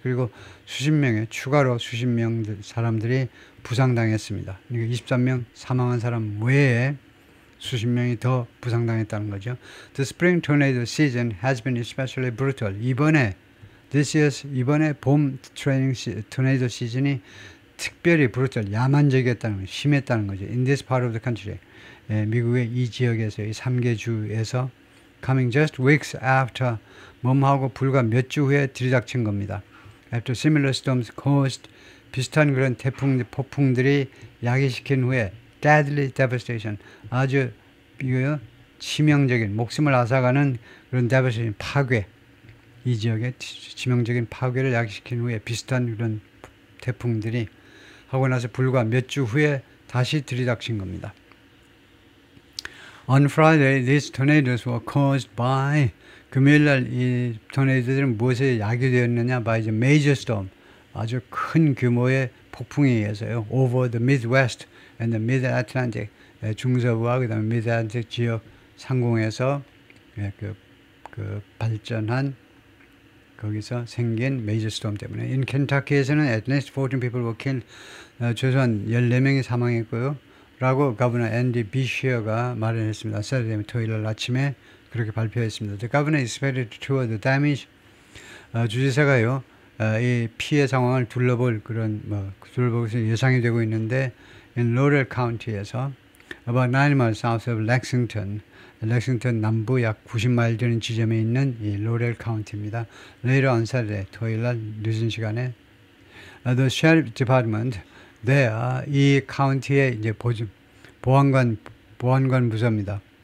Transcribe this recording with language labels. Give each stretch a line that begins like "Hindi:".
Korean: 그리고 추가로 수십 명 사람들이 부상당했습니다. 그러니까 23명 사망한 사람 외에 수십 명이 더 부상당했다는 거죠.
English: The spring tornado season has been especially brutal.
Korean: 이번에 봄 토네이도 시즌이 특별히 brutal, 야만적이었다는 거죠. 심했다는 거죠.
English: In this part of the country.
Korean: 미국의 이 지역에서 이 3개 주에서
English: coming just weeks after
Korean: 몸하고 불과 몇 주 후에 들이닥친 겁니다.
English: After similar storms caused
Korean: 비슷한 그런 폭풍들이 야기시킨 후에
English: deadly devastation
Korean: 아주 치명적인 목숨을 앗아가는 그런 devastation 파괴 이 지역에 치명적인 파괴를 야기시킨 후에 비슷한 그런 태풍들이 하고 나서 불과 몇 주 후에 다시 들이닥친 겁니다.
English: On Friday, these tornadoes were caused by
Korean: 금요일날 이 토네이도들은 무엇에 야기되었느냐?
English: by the major storm
Korean: 아주 큰 규모의 폭풍에 의해서요.
English: Over the Midwest and the Mid-Atlantic
Korean: 중서부와 그 다음에
English: Mid-Atlantic
Korean: 지역 상공에서 그 발전한 거기서 생긴
English: major storm 때문에 in Kentucky에서는 at least 14 people were killed
Korean: 최소한 14명이 사망했고요. 라고 Governor Andy Beshear가 말을 했습니다. Saturday 토요일 아침에 그렇게 발표했습니다.
English: The governor expected to tour the damage.
Korean: 주지사가요 이 피해 상황을 둘러볼 것이 예상이 되고 있는데
English: in Laurel County
Korean: 에서
English: about 9 miles south of Lexington,
Korean: 렉싱턴 남부 약 90마일 되는 지점에 있는 이 로렐 카운티입니다.
English: Later on Saturday
Korean: 토요일날 늦은 시간에
English: the sheriff department
Korean: 이 카운티의 이제 보안관 부서입니다.